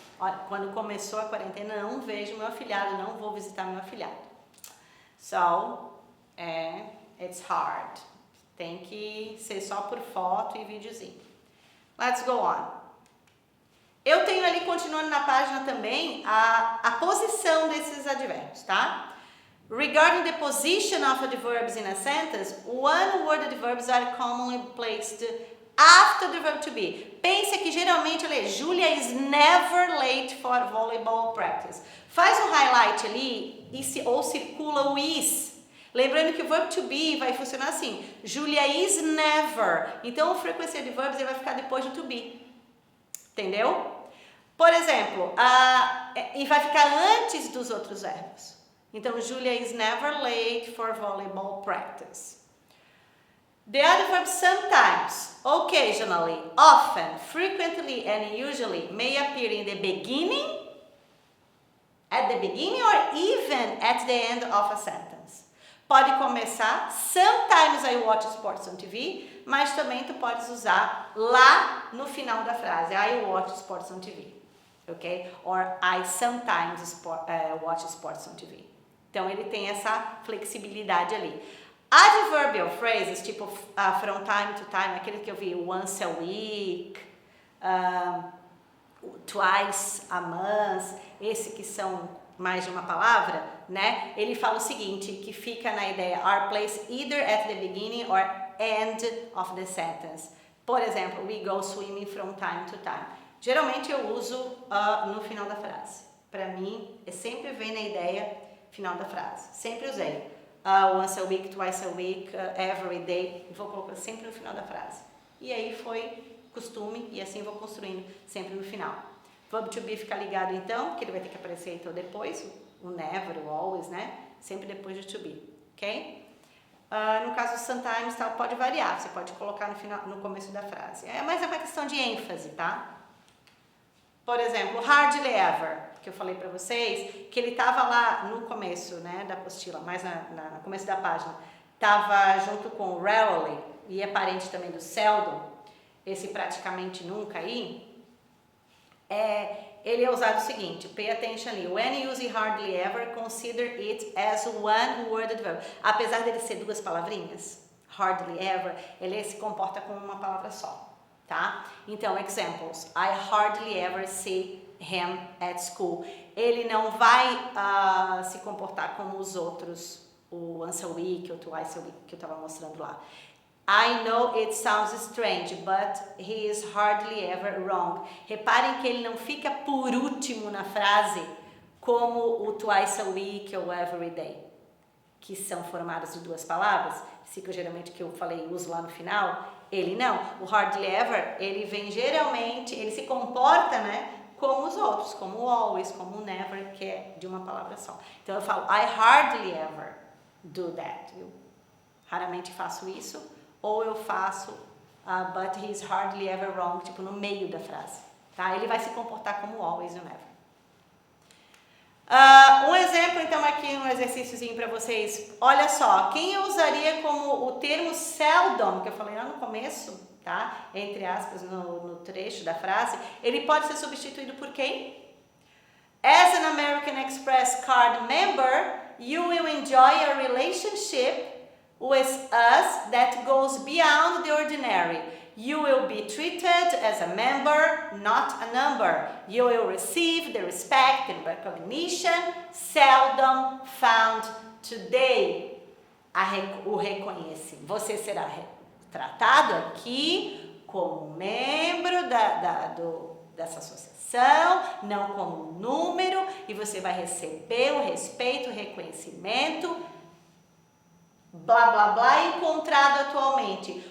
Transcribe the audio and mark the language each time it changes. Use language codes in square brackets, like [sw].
[pt] Olha, quando começou a quarentena, não vejo meu afilhado, não vou visitar meu afilhado. [en] So, it's hard. [pt] Tem que ser só por foto e videozinho. [en] Let's go on. [pt] Eu tenho ali, continuando na página também, a posição desses advérbios, tá? [en] Regarding the position of adverbs in a sentence, one-word adverbs are commonly placed after the verb to be. [pt] Pensa que geralmente, olha, [en] Julia is never late for volleyball practice. [pt] Faz um highlight ali ou circula o is. Lembrando que o verb to be vai funcionar assim. [en] Julia is never. [pt] Então, a frequência de verbs vai ficar depois do to be. Entendeu? Por exemplo, e vai ficar antes dos outros verbos. [en] Então, Julia is never late for volleyball practice. The other verbs sometimes, occasionally, often, frequently, and usually may appear in the beginning, at the beginning, or even at the end of a sentence. [pt] Pode começar, [en] sometimes I watch sports on TV, [pt] mas também tu podes usar lá no final da frase, [en] I watch sports on TV, [pt] ok? [en] Or I sometimes watch sports on TV. [pt] Então, ele tem essa flexibilidade ali. [en] Adverbial phrases, [pt] tipo [en] from time to time, [pt] aquele que eu vi [en] once a week, twice a month, [pt] esse que são mais de uma palavra, né? Ele fala o seguinte, que fica na ideia [en] are placed either at the beginning or end of the sentence. [pt] Por exemplo, [en] we go swimming from time to time. [pt] Geralmente eu uso no final da frase. Para mim, sempre vem na ideia final da frase. Sempre usei. [en] Once a week, twice a week, every day. [pt] Vou colocar sempre no final da frase. E aí foi costume e assim vou construindo sempre no final. Verb to be fica ligado então, porque ele vai ter que aparecer então depois, o never, o always, né? Sempre depois do to be, ok? No caso sometimes, tal, pode variar, você pode colocar no final, no começo da frase. Mas é uma questão de ênfase, tá? Por exemplo, hardly ever, que eu falei para vocês, que ele estava lá no começo, né, da apostila, mais no começo da página, estava junto com rarely, e é parente também do seldom, esse praticamente nunca aí, ele é usado o seguinte, [en] pay attention [pt] ali, [en] when use hardly ever, consider it as one worded verb. [pt] Apesar dele ser duas palavrinhas, hardly ever, ele se comporta como uma palavra só. Tá? Então, examples. [en] I hardly ever see him at school. [pt] Ele não vai se comportar como os outros, o once a week ou twice a week que eu estava mostrando lá. [en] I know it sounds strange, but he is hardly ever wrong. [pt] Reparem que ele não fica por último na frase, como o twice a week ou every day, que são formadas de duas palavras. Fica geralmente que eu falei, uso lá no final. Ele não. O hardly ever, ele vem geralmente, ele se comporta, né, como os outros, como o always, como o never, que é de uma palavra só. Então eu falo, [en] I hardly ever do that. [pt] Eu raramente faço isso. Ou eu faço, [en] but he's hardly ever wrong, [pt] tipo no meio da frase. Tá? Ele vai se comportar como o always e o never. Um exemplo, então, aqui, um exercíciozinho para vocês. Olha só, quem eu usaria como o termo seldom, que eu falei lá no começo, tá? Entre aspas, no trecho da frase, ele pode ser substituído por quem? [en] As an American Express card member, you will enjoy a relationship with us that goes beyond the ordinary. You will be treated as a member, not a number. You will receive the respect and recognition seldom found today. [pt] O reconhecimento. Você será tratado aqui como membro dessa associação, não como um número, e você vai receber o respeito, o reconhecimento, blá, blá, blá, encontrado atualmente.